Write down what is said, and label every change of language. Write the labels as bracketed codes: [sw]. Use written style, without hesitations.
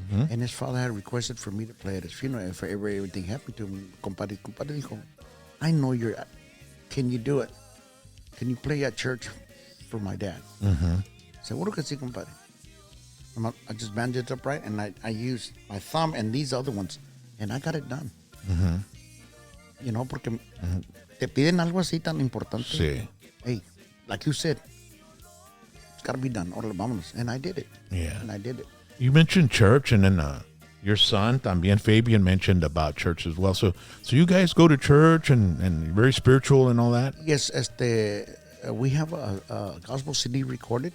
[en] And his father had requested for me to play at his funeral. If everything happened to him, [es] compadre dijo, [en] I know can you do it? Can you play at church for my dad? [es] Seguro que sí, compadre. [en] I just bandaged it up right, and I used my thumb and these other ones, and I got it done. [es] Porque te piden algo así tan importante. Sí. [en] Hey, like you said, it's got to be done. [es] Órale, vámonos. [en] And I did it. Yeah. And I did it. You mentioned church, and then your son, [es] también [en] Fabian, mentioned about church as well. So you guys go to church and very spiritual and all that? Yes, we have a gospel CD recorded.